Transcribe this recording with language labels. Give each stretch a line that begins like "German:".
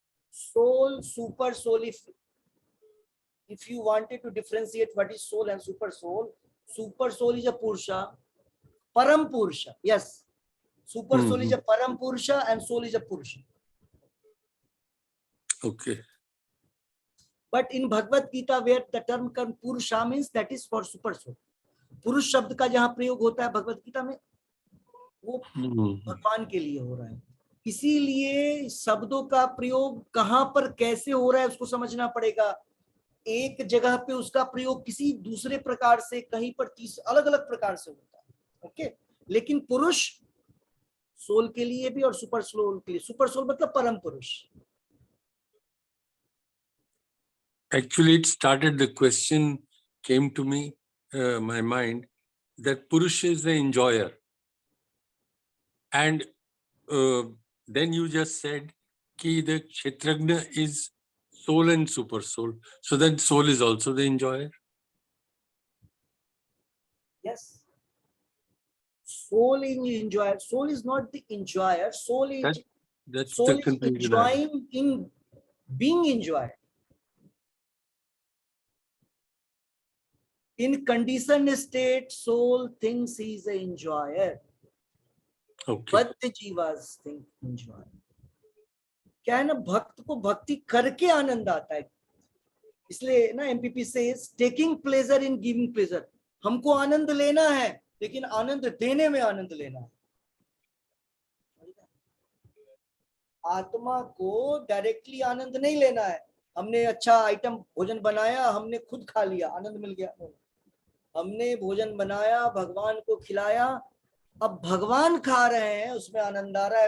English: Soul, super soul. If you wanted to differentiate what is soul and super soul is a Purusha, Param Purusha. Yes, super soul is a Param Purusha and soul is a Purusha. Okay. But in Bhagavad Gita, where the term Purusha means, that is for super soul.
Hindi: पुरुष शब्द का जहां प्रयोग होता है भगवत गीता में, वो भगवान के लिए हो रहा है। इसीलिए शब्दों का प्रयोग कहां पर कैसे हो रहा है उसको समझना पड़ेगा। एक जगह पे उसका प्रयोग किसी दूसरे प्रकार से, कहीं पर अलग अलग प्रकार से होता है, ओके। लेकिन पुरुष सोल के लिए भी और सुपर सोल के लिए, सुपर सोल मतलब परम पुरुष।
English: Actually, it started, the question came to me, my mind, that Purusha is the enjoyer. And then you just said that the Kshetragna is soul and super soul. So then soul is also the enjoyer? Yes. Soul is enjoyer. Soul is not the enjoyer. Soul is enjoying in being enjoyed. In conditioned state, soul thinks he is an enjoyer. Okay. But the jivas think enjoy.
Hindi: क्या है ना, भक्त को भक्ति करके आनंद आता है। इसलिए ना
English: MPP says taking pleasure in giving pleasure.
Hindi: हमको आनंद लेना है लेकिन आनंद देने में आनंद लेना है। आत्मा को डायरेक्टली आनंद नहीं लेना है। हमने अच्छा आइटम भोजन बनाया, हमने खुद खा लिया, आनंद मिल गया। हमने भोजन बनाया, भगवान को खिलाया, अब भगवान खा रहे हैं, उसमें आनंद आ रहा है।